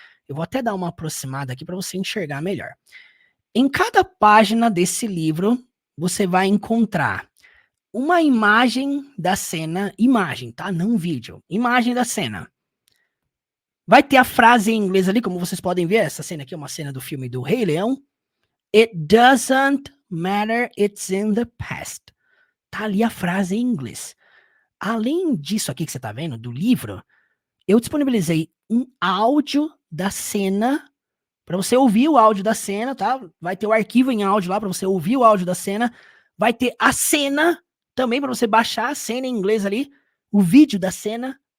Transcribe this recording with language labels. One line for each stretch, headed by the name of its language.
Portuguese: Eu vou até dar uma aproximada aqui para você enxergar melhor. Em cada página desse livro, você vai encontrar uma imagem da cena, imagem, tá? Não vídeo, imagem da cena. Vai ter a frase em inglês ali, como vocês podem ver, essa cena aqui é uma cena do filme do Rei Leão.
English: It doesn't matter, it's in the past.
Portuguese: Tá ali a frase em inglês. Além disso aqui que você tá vendo, do livro, eu disponibilizei um áudio da cena para você ouvir o áudio da cena, tá? Vai ter o arquivo em áudio lá para você ouvir o áudio da cena. Vai ter a cena também para você baixar a cena em inglês ali, o vídeo da cena.